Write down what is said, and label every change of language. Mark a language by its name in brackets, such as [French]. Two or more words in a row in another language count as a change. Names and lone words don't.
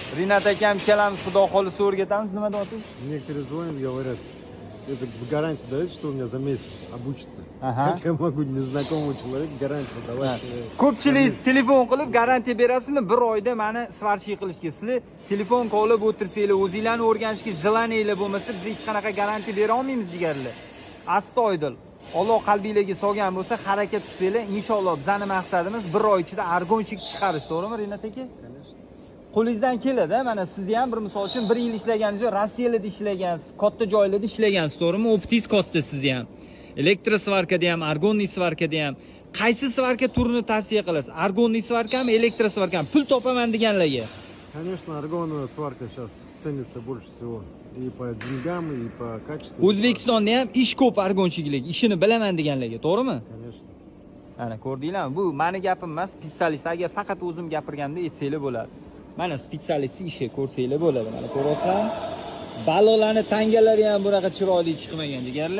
[Uzbek] Rinat akam ikkalamiz xudo xolisa o'rgatamiz. Nima deyapsiz? [Russian] Некоторые звонят, говорят, это гарантия дает, что у меня за месяц обучится. Ага. Как я могу незнакомому человеку гарантию давать? [Uzbek] Ko'pchilik telefon qilib garantiya berasizmi? 1 oyda meni svarchi qilishga. Sizlar telefon qilib o'tirsanglar, o'zinglarni o'rganishga jilaninglar bo'lmasa, biz hech qanaqa garantiya bera olmaymiz jigarlar. Astoydil. Alloh qalbingizga solgan bo'lsa, harakat qilsanglar, inshaalloh bizning maqsadimiz 1 oy ichida argonchik chiqarish, to'g'rimi, Rinat aka? Qo'lingizdan keladi. Mana sizni ham bir misol uchun 1 yil ishlaganingiz, Rossiyada ishlagansiz, katta joylarda ishlagansiz, to'g'rimi? Optik katta sizni ham. Elektrosvarkada ham, argonniy svarkada ham. Qaysi svarka turini tavsiya qilasiz? Argonniy svarkami, elektrosvarkami? Pul topaman deganlarga. [Russian] Конечно, аргоновая сварка сейчас ценится больше всего. И по деньгам, и по качеству. [Uzbek] O'zbekistonda ham ish ko'p argonchilik, ishini bilaman deganlarga, to'g'rimi? [Russian] Конечно. [Uzbek] Ana ko'rdinglarmi? Bu meni gapim emas, spesialist. Agar faqat o'zim gapirganda aytsanglar bo'ladi. Mana spesialist ishi ko'rsanglar bo'ladi. Mana ko'rasizlarmi? Balolarni tangalari ham bunaqa chiroyli chiqmagan deganlar.